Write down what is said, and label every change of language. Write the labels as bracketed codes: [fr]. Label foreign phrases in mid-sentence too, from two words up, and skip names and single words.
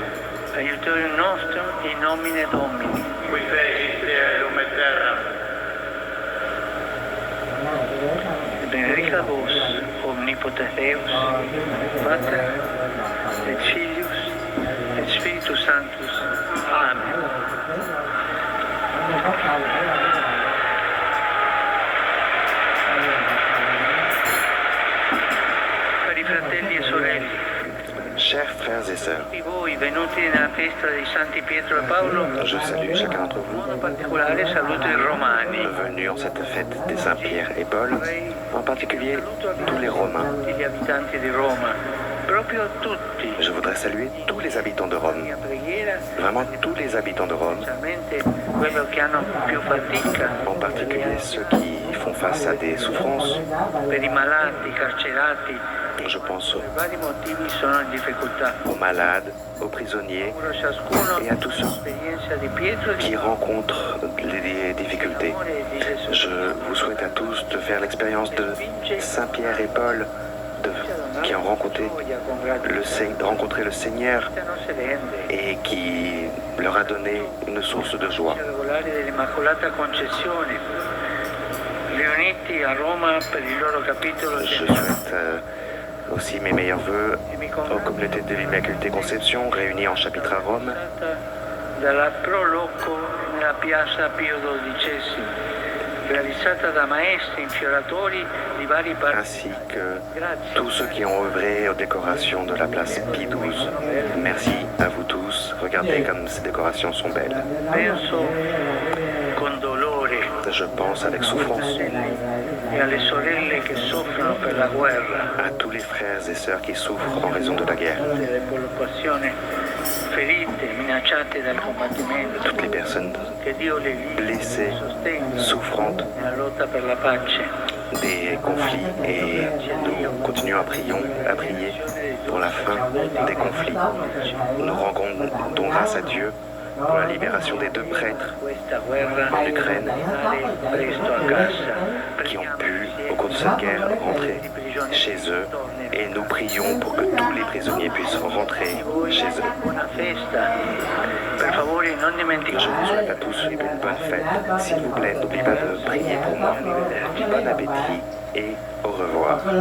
[la] aiutorium nostrum in nomine Domini. qui fecit caelum et terram. Benedicat vos, omnipotens Deus, Pater, et Filius, et Spiritus Sanctus. Amen. [it] Cari fratelli e sorelle, [fr] Chers frères et sœurs, [it] tutti voi venuti nella festa dei Santi Pietro e Paolo, [fr] je salue chacun d'entre [it] in [fr] vous [it] modo particolare saluto i Romani. [fr] venus en cette fête des Saints Pierre et Paul, en particulier tous les Romains. [it] Tutti gli abitanti di Roma, proprio tutti. [fr] Je voudrais saluer tous les habitants de Rome, [it] La preghiera, [fr] vraiment tous les habitants de Rome, [it] specialmente quello che hanno più fatica, [fr] en particulier ceux qui font face à des souffrances. [it] per i malati, carcerati, [fr] Je pense [it] per vari motivi sono in difficoltà. [fr] aux malades, aux prisonniers [it] Auguro a ciascuno [fr] et à tous ceux [it] l'esperienza di Pietro e [fr] qui [it] di [fr] rencontrent des difficultés. [it] amore di Gesù. [fr] Je vous souhaite à tous de faire l'expérience de Saint Pierre et Paul, qui ont rencontré le Seigneur [it] Non si rende. [fr] et qui leur a donné une source de joie. [it] Regolari dell'Immacolata Concezione, riuniti a Roma per il loro capitolo [fr] Je [it] generale. [fr] souhaite aussi mes meilleurs voeux aux communautés de l'Immaculée Conception réunies en chapitre à Rome, [it] Dalla Pro Loco nella piazza Pio XII, realizzata da maestri infioratori di vari parti. [fr] ainsi que [it] Grazie. [fr] tous ceux qui ont œuvré aux décorations de la place Pie XII. Merci à vous tous. Regardez comme ces décorations sont belles. [it] Penso con dolore [fr] Je pense avec souffrance [it] e alle sorelle che soffrono per la guerra, [fr] à tous les frères et sœurs qui souffrent en raison de la guerre, [it] delle popolazioni ferite, minacciate dal combattimento. [fr] toutes les personnes [it] Che Dio le liberi, [fr] blessées, [it] sostenga [fr] souffrantes [it] nella lotta per la pace. [fr] des conflits et nous continuons à prier pour la fin des conflits. Nous rendons grâce à Dieu pour la libération des 2 prêtres [it] Questa guerra [fr] en Ukraine [it] finale presto a casa. [fr] qui ont pu, au cours de cette guerre, rentrer chez eux et nous prions pour que tous les prisonniers puissent rentrer chez eux. [it] Buona festa. Per favore non [fr] Je [it] dimenticate. [fr] vous souhaite à tous une bonne fête. S'il vous plaît, n'oubliez pas de prier pour moi. Bon appétit et au revoir.